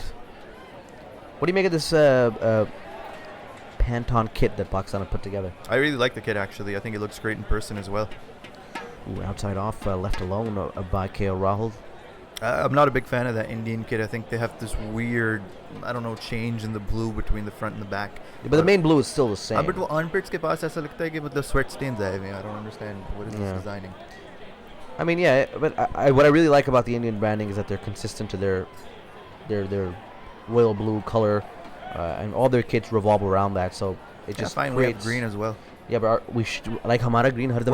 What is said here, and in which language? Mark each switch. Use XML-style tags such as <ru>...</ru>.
<en>What do you make of this Pantone kit that Pakistan have put together? I really like the kit actually. I think it looks great in person as well. Ooh, outside off, left alone by KL Rahul. I'm not a big fan of that Indian kit. I think they have this weird, I don't know, change in the blue between the front and the back. Yeah, but the main blue is still the same.</en> <hi>But वो armpits के पास ऐसा लगता है कि मतलब sweat stains आए हुए हैं.</hi> <en>I don't understand what is Yeah. this designing. I mean, yeah, but what I really like about the Indian branding is that they're consistent to their royal blue color, and all their kits revolve around that. So it Yeah, just fine. We have creates green as well. Yeah, but we like</en> <hi>हमारा green हर दफा</hi>